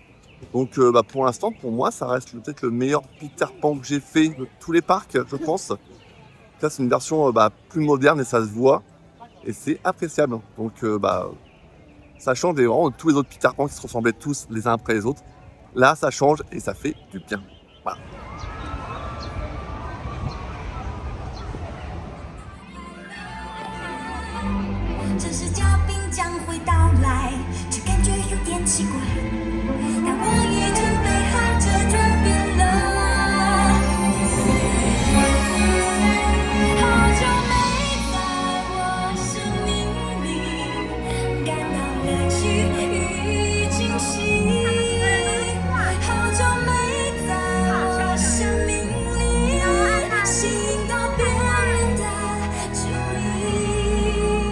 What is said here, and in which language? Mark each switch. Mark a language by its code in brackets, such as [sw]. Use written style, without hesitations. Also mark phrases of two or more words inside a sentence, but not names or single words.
[fr] Donc pour l'instant, pour moi, ça reste peut-être le meilleur Peter Pan que j'ai fait de tous les parcs, je pense. Là, c'est une version plus moderne et ça se voit. Et c'est appréciable. Donc ça change vraiment de tous les autres Peter Pan qui se ressemblaient tous les uns après les autres. Là, ça change et ça fait du bien. Voilà. [zh] 这时嘉宾将会到来，却感觉有点奇怪。但我已准备好这转变了。好久没在我生命里感到乐趣与惊喜，好久没在我生命里吸引到别人的注意。